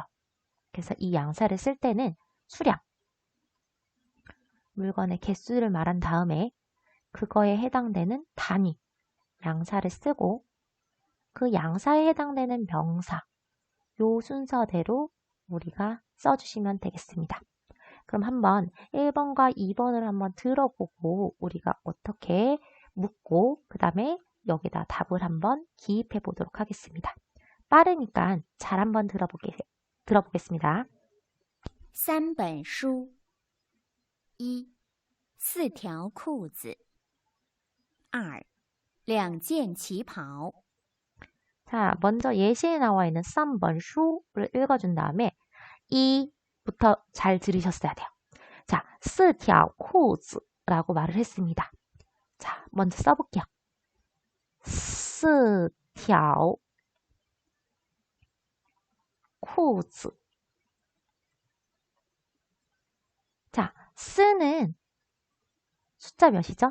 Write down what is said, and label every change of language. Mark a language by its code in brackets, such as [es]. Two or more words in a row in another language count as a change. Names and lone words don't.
[ko] 그래서 이 양사를 쓸 때는 수량, 물건의 개수를 말한 다음에 그거에 해당되는 단위, 양사를 쓰고 그 양사에 해당되는 명사, 요 순서대로 우리가 써주시면 되겠습니다. 그럼 한번 1번과 2번을 한번 들어보고 우리가 어떻게 묻고 그 다음에 여기다 답을 한번 기입해 보도록 하겠습니다. 빠르니까 잘 한번 들어보겠습니다. [zh] 三本书一四条裤子二两件旗袍 [ko] 자, 먼저 예시에 나와 있는 3번 슈를 읽어준 다음에 2부터 잘 들으셨어야 돼요. 자, [zh] 4 条裤子 [ko] 라고 말을 했습니다. 자, 먼저 써볼게요. [zh] 4 条裤子 [ko] 자, 쓰는 숫자 몇이죠?